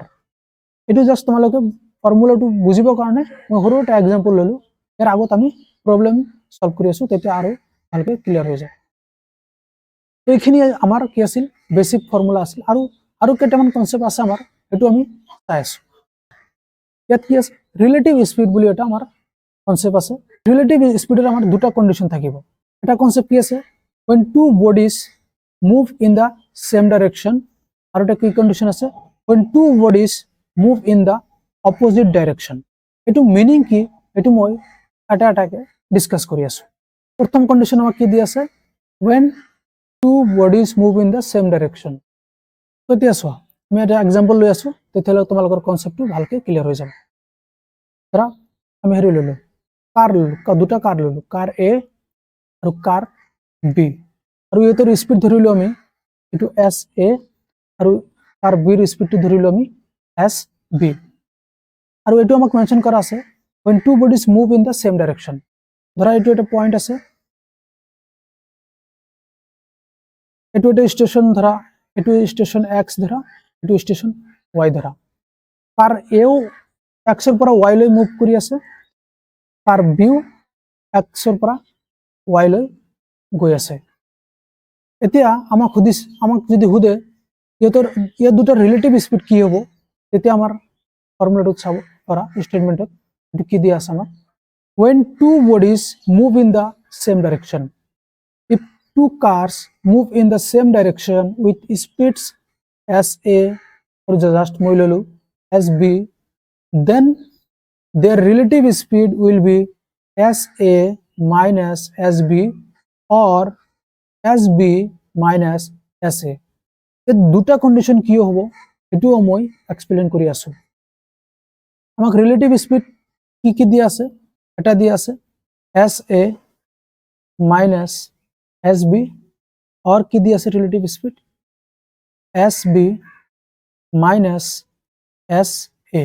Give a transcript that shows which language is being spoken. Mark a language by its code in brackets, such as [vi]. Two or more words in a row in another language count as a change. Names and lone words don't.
[as] এইটো জাষ্ট তোমালোকে ফৰ্মুলাটো বুজিবৰ কাৰণে মই সৰু এটা এক্সাম্পল ল'লো, ইয়াৰ আগত আমি [en] problem solve [as] কৰি আছোঁ, তেতিয়া আৰু ভালকৈ ক্লিয়াৰ হৈ যায়। এইখিনি আমাৰ কি আছিল, [en] basic formula [as] আছিল, আৰু কেইটামান কনচেপ্ট আছে আমাৰ, সেইটো আমি চাই আছোঁ। ইয়াত কি আছে, [en] relative speed [as] বুলি এটা আমাৰ কনচেপ্ট আছে। [en] relative speed [as] আমাৰ দুটা কণ্ডিশ্যন থাকিব। এটা কনচেপ্ট কি আছে, [en] when two bodies move in the same direction, [as] আৰু এটা কি কণ্ডিশ্যন আছে, [en] when two bodies move in the opposite direction। [as] এইটো মিনিং কি, এইটো মই এটা এটাকে ডিছকাছ কৰি আছোঁ। প্ৰথম কণ্ডিশ্যন আমাক কি দি আছে, [en] when two bodies move in the same direction। [as] এতিয়া চোৱা আমি এটা এক্সাম্পল লৈ আছোঁ, তেতিয়াহ'লে তোমালোকৰ কনচেপ্টটো ভালকৈ ক্লিয়াৰ হৈ যাব। ধৰা আমি হেৰি ল'লোঁ, কাৰ ল'লোঁ, দুটা কাৰ ল'লোঁ, কাৰ এ আৰু কাৰ বি, আৰু ইহঁতৰ স্পীড ধৰিলোঁ আমি এইটো এছ এ, আৰু কাৰ বিৰ স্পীডটো ধৰিলোঁ আমি এছ বি। আৰু এইটো আমাক মেনশ্যন কৰা আছে [en] when two bodies move in the same direction। [as] ধৰা এইটো এটা পইণ্ট আছে, এইটো এটা ষ্টেচন ধৰা, এইটো ষ্টেচন এক্স ধৰা, এইটো ষ্টেচন ৱাই ধৰা। কাৰ এও এক্সৰ পৰা ৱাইলৈ মুভ কৰি আছে, কাৰ বিও এক্সৰ পৰা ৱাইলৈ গৈ আছে। এতিয়া আমাক যদি সোধে ইয়াত দুটা [en] relative speed [as] কি হ'ব, তেতিয়া আমাৰ ফৰ্মুলাটোত চাব পাৰা, ষ্টেটমেণ্টত এইটো কি দিয়া আছে আমাক, [en] when two bodies move in the same direction, if two cars move in the same direction with speeds as a, or just [as] মই ললো [en] as b, then their relative speed will be as a minus as b or as b minus as a। [as] এই দুটা কণ্ডিশ্যন কি হ'ব এটোও মই এক্সপ্লেইন কৰি আছোঁ। আমাক [en] relative speed [as] কি দিয়া আছে, এটা দিয়া আছে [en] S A minus S B, [as] और কি দিয়া আছে [en] relative speed S B minus S A.